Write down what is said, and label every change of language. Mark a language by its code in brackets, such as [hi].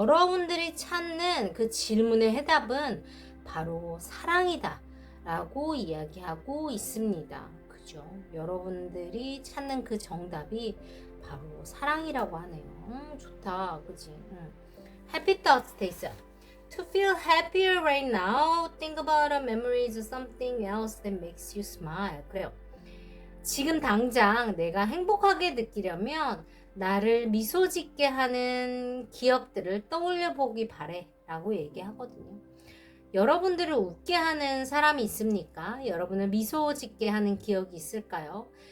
[ko] 여러분들이 찾는 그 질문의 해답은 바로 사랑이다 라고 이야기하고 있습니다. 그죠? 여러분들이 찾는 그 정답이 바로 사랑이라고 하네요. 좋다. 그치? [en] Happy thoughts [ko] 돼 있어요. [en] To feel happier right now, think about a memories of something else that makes you smile. [ko] 그래요. 지금 당장 내가 행복하게 느끼려면 나를 미소 짓게 하는 기억들을 떠올려 보기 바래 라고 얘기하거든요. 여러분들을 웃게 하는 사람이 있습니까? 여러분을 미소 짓게 하는 기억이 있을까요?